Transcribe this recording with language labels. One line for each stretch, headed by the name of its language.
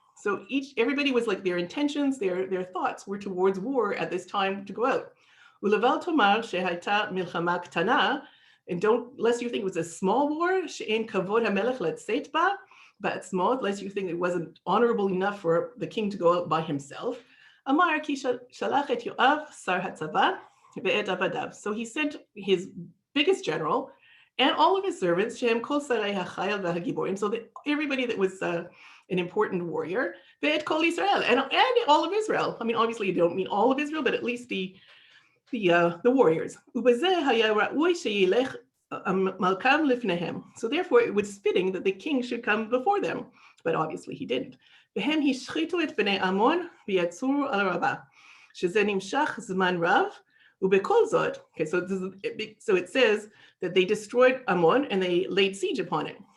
English: So everybody was like, their intentions, their thoughts were towards war at this time to go out.
Hebrew: ולבל תאמר שהייתה מלחמה קטנה,
English: and don't, lest you think it was a small war,
Hebrew: שאין כבוד המלך לצאת בה,
English: but small, lest you think it wasn't honorable enough for the king to go out by himself.
Hebrew: אמר כי שלח את יואב שר הצבא ואת עבדיו.
English: So he sent his biggest general and all of his servants,
Hebrew: שהם כל שרי החיל והגיבורים,
English: so that everybody that was an important warrior,
Hebrew: ואת כל ישראל,
English: and all of Israel. I mean, obviously you don't mean all of Israel, but at least the warriors.
Hebrew: ובזה היה ראוי שילך מלכם לפניהם.
English: So therefore it was fitting that the king should come before them, but obviously he didn't.
Hebrew: והם השחיתו את בני עמון ויצאו על רבה, שזה נמשך זמן רב, ובכל זאת,
English: okay, so it says that they destroyed Ammon and they laid siege upon it.